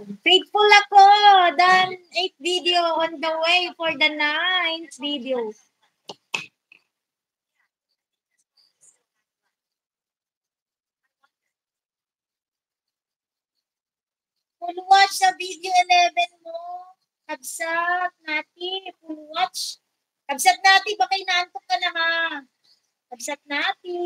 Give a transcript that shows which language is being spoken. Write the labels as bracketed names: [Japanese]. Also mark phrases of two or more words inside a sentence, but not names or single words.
[Filipino] Faithful ako. [English] Done 8 video on the way for the 9th video. Full watch [Filipino] sa video 11 mo. Kabsat, Nati. [English] Full watch. [Filipino] Kabsat, Nati. Baka inaantok ka na ha. Kabsat, Nati.